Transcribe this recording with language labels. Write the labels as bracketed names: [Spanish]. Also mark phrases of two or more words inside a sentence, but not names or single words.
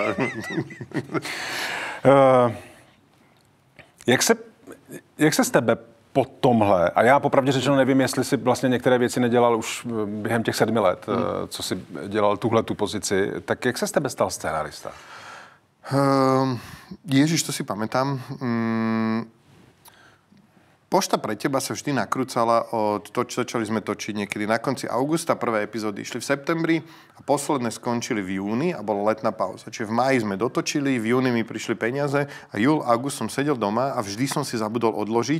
[Czech] Jak se z tebe po tomhle, a já popravdě řečeno nevím, jestli si vlastně některé věci nedělal už během těch 7 let, co si dělal tuhletu pozici, tak jak se z tebe stal scénarista? [Slovak] Ježiš, to si pamätám. Pošta pre teba sa vždy nakrúcala od začali sme točiť niekedy na konci augusta, prvé epizódy išli v septembri a posledné skončili v júni a bola letná pauza. Čiže v máji sme dotočili, v júni mi prišli peniaze a júl, august som sedel doma a vždy som si zabudol odložiť.